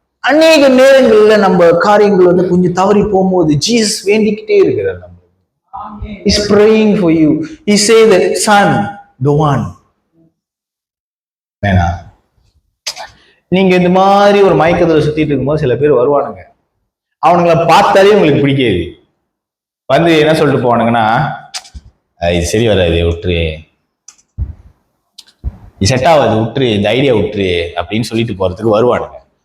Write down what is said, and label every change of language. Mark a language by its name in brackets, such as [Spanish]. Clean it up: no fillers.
[Tamil] அநேக நேரங்கள்ல நம்ம காரியங்கள் கொஞ்சம் தவறி போகும்போது ஜீசஸ் வேண்டிக்கிட்டே இருக்கிறார். நம்ம [English] He's praying for you. He say that son, the one. [Tamil] வேணா, நீங்க இந்த மாதிரி ஒரு மயக்கத்துல சுத்திட்டு இருக்கும்போது சில பேர் வருவானுங்க. அவனுங்களை பார்த்தாலே உங்களுக்கு பிடிக்காது. என்ன சொல்லிட்டு போவானுங்கன்னா, இது சரி வராது, விட்டுரு, இது செட் ஆகாது, விட்டுரு, இந்த ஐடியா விட்டுரு அப்படின்னு சொல்லிட்டு போறதுக்கு வருவானுங்க.